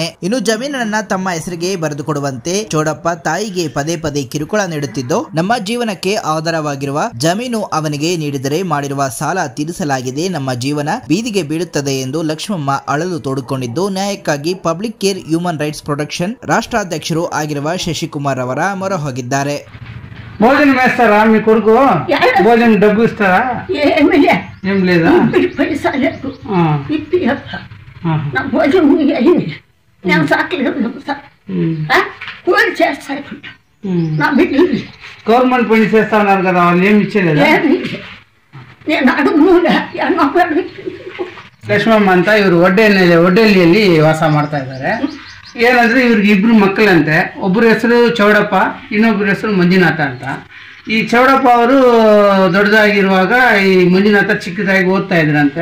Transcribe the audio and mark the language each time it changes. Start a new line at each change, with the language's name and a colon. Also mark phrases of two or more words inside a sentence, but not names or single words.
Kannada: ಇನ್ನು ಜಮೀನನ್ನ ತಮ್ಮ ಹೆಸರಿಗೆ ಬರೆದುಕೊಡುವಂತೆ ಚೌಡಪ್ಪ ತಾಯಿಗೆ ಪದೇ ಪದೇ ಕಿರುಕುಳ ನೀಡುತ್ತಿದ್ದು, ನಮ್ಮ ಜೀವನಕ್ಕೆ ಆಧಾರವಾಗಿರುವ ಜಮೀನು ಅವನಿಗೆ ನೀಡಿದರೆ ಮಾಡಿರುವ ಸಾಲ ತೀರಿಸಲಾಗಿದೆ, ನಮ್ಮ ಜೀವನ ಬೀದಿಗೆ ಬೀಳುತ್ತದೆ ಎಂದು ಲಕ್ಷ್ಮಮ್ಮ ಅಳಲು ತೋಡಿಕೊಂಡಿದ್ದು, ನ್ಯಾಯಕ್ಕಾಗಿ ಪಬ್ಲಿಕ್ ಕೇರ್ ಹ್ಯೂಮನ್ ರೈಟ್ಸ್ ಪ್ರೊಟೆಕ್ಷನ್ ರಾಷ್ಟ್ರಾಧ್ಯಕ್ಷರು ಆಗಿರುವ ಶಶಿಕುಮಾರ್ ಅವರ ಮೊರೆ ಹೋಗಿದ್ದಾರೆ.
Telugu: భోజనం వేస్తారా మీ కొడుకు? భోజనం డబ్బు ఇస్తారా? ఏం లేదా? గవర్నమెంట్ పని చేస్తా ఉన్నారు కదా, వాళ్ళు ఏమి ఇచ్చేదా?
Kannada: ಲಕ್ಷ್ಮಮ್ಮ ಅಂತ ಇವರು ಒಡ್ಡೆಲ್ಲಿಯಲ್ಲಿ ವಾಸ ಮಾಡ್ತಾ ಇದ್ದಾರೆ. ಏನಂದ್ರೆ ಇವ್ರಿಗೆ ಇಬ್ರು ಮಕ್ಕಳಂತೆ. ಒಬ್ಬರ ಹೆಸರು ಚೌಡಪ್ಪ, ಇನ್ನೊಬ್ಬರ ಹೆಸರು ಮಂಜುನಾಥ ಅಂತ. ಈ ಚೌಡಪ್ಪ ಅವರು ದೊಡ್ಡದಾಗಿರುವಾಗ ಈ ಮಂಜುನಾಥ ಚಿಕ್ಕದಾಗಿ ಓದ್ತಾ ಇದ್ರಂತೆ.